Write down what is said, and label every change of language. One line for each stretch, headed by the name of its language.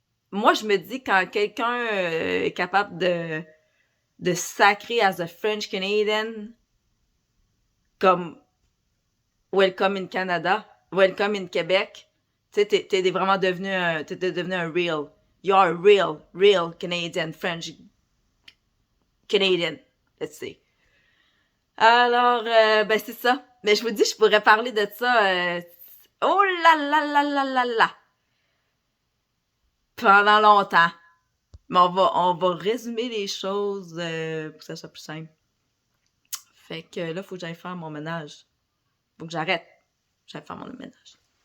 French: Moi, je me dis quand quelqu'un est capable de sacrer
English: as a French Canadian,
French: comme
English: Welcome in Canada, Welcome in Québec,
French: tu sais, t'es vraiment devenu un real.
English: You're a real Canadian, French Canadian, let's say.
French: Alors, ben c'est ça. Mais je vous dis, je pourrais parler de ça. Oh là là là là là là! Pendant longtemps. Mais on va résumer les choses pour que ça soit plus simple. Fait que là, il faut que j'aille faire mon ménage. Faut que j'arrête. J'aille faire mon ménage.